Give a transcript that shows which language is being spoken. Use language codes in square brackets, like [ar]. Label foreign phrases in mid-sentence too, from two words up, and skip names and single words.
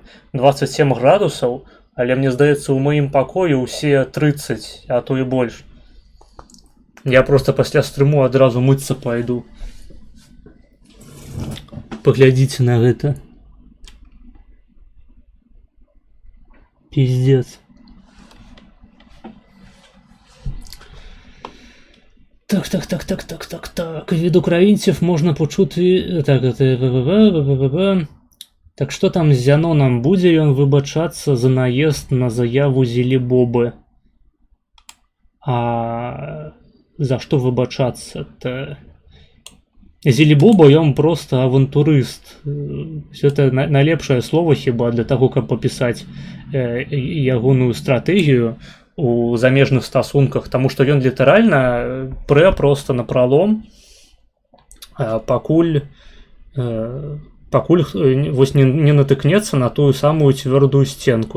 [be] 27 градусаў, але мне здаецца, у маім пакоі ўсе 30, а то і больш. Я просто пасля стрыму адразу мыцца пайду. Паглядзіце на гэта. Пиздец. Так. [uk] Від українців можна почути. Так що там з Зяноном? Буде ён вибачатися за наезд на заяву Зелебобы? [ru] А за что выбачаться-то? [be] Зелебоба, ён просто авантурыст. Это найлепшае слово хіба для того, каб папісаць ягоную стратэгію у замежных стасунках, таму што ён літаральна прэ просто напралом, пакуль вось не натыкнецца на тую самую цвёрдую сценку.